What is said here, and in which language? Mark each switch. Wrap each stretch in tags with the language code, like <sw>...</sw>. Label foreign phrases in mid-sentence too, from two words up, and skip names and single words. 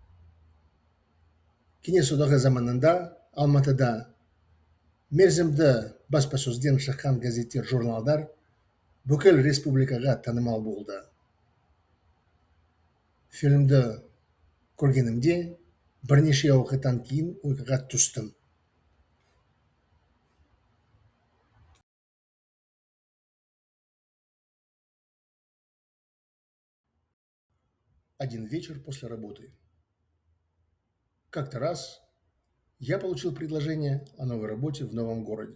<kk>Кеңес одағы заманында Алматыда мерзімді баспасөзден шыққан газеттер, журналдар бүкіл республикаға танымал болды. Фильмді көргенімде бірнеше уақыттан кейін ұйқыға түстім.</kk> <ru>Один вечер после работы. Как-то раз я получил предложение о новой работе в новом городе.</ru>